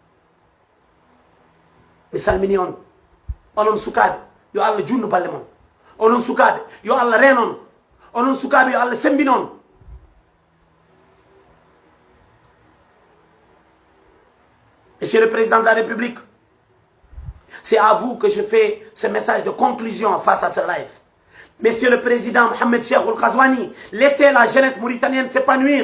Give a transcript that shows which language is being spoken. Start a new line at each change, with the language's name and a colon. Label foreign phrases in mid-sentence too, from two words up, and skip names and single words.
Fula: mi salmini on onon sukaɓe yo Allah junnu balle mon onon sukaɓe yo Allah renon onon sukaɓe yo Allah sembinon
French: Monsieur le Président de la République, c'est à vous que je fais ce message de conclusion face à ce live. Monsieur le Président Mohamed Cheikh Ould Ghazouani, laissez la jeunesse mauritanienne s'épanouir.